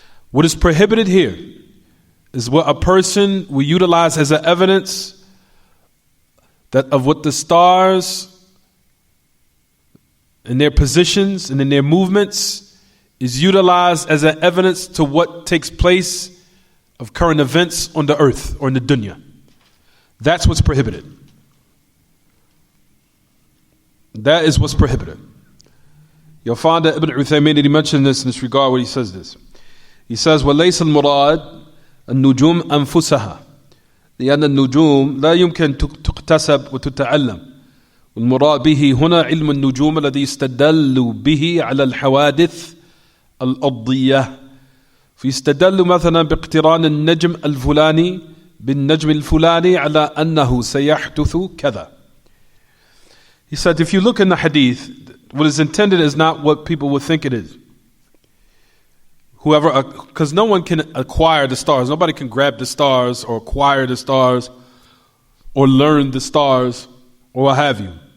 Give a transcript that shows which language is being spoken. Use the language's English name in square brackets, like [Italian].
[English] What is prohibited here is what a person will utilize as an evidence that of what the stars and their positions and in their movements is utilized as an evidence to what takes place of current events on the earth or in the dunya. That's what's prohibited. That is what's prohibited. You'll find that Ibn Uthaymin, he mentioned this in this regard when he says this. He says, [Arabic] وَلَيْسَ الْمُرَادِ النُّجُومِ أَنفُسَهَا لأن النجوم لا يمكن تكتسب وتتعلم والمراد به هنا علم النجوم الذي يستدل به على الحوادث الأرضية فيستدل مثلا باقتران النجم الفلاني بالنجم الفلاني على أنه سيحدث كذا. [English] He said, if you look in the hadith, what is intended is not what people would think it is. Whoever, because no one can acquire the stars. Nobody can grab the stars or acquire the stars or learn the stars or what have you.